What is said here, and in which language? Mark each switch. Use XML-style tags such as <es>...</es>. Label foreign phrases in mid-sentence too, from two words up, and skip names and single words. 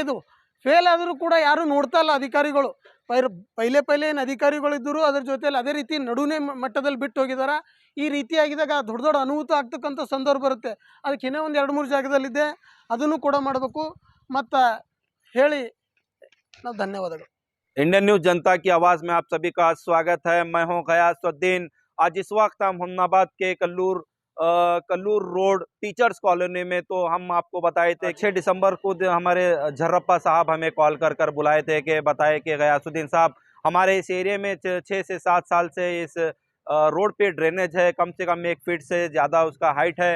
<kn>ಇದು ಫೇಲ್ ಆದರೂ ಕೂಡ ಯಾರೂ ನೋಡ್ತಾ ಇಲ್ಲ ಅಧಿಕಾರಿಗಳು. ಪೈಲೆ ಏನು ಅಧಿಕಾರಿಗಳಿದ್ದರು, ಅದ್ರ ಜೊತೆಯಲ್ಲಿ ಅದೇ ರೀತಿ ನಡುವೆ ಮಟ್ಟದಲ್ಲಿ ಬಿಟ್ಟು ಹೋಗಿದ್ದಾರೆ. ಈ ರೀತಿಯಾಗಿದ್ದಾಗ ದೊಡ್ಡ ದೊಡ್ಡ ಅನಾಹುತ ಆಗ್ತಕ್ಕಂಥ ಸಂದರ್ಭ ಬರುತ್ತೆ. ಅದಕ್ಕೆ ಇನ್ನೂ ಒಂದು 2-3 ಜಾಗದಲ್ಲಿದೆ, ಅದನ್ನು ಕೂಡ ಮಾಡಬೇಕು. ಮತ್ತು ಹೇಳಿ ನಾವು ಧನ್ಯವಾದಗಳು.</kn> <hi>इंडियन न्यूज जनता की आवाज़ में आप सभी का स्वागत है। मैं हूं गयासुद्दीन। आज इस वक्त हम हुमनाबाद के कल्लूर रोड टीचर्स कॉलोनी में, तो हम आपको बताए थे 6 दिसंबर को हमारे झर्रप्पा साहब हमें कॉल कर बुलाए थे कि बताए कि गयासुद्दीन साहब हमारे इस एरिया में 6 से 7 साल से इस रोड पे ड्रेनेज है, कम से कम 1 फीट से ज़्यादा उसका हाइट है।</hi>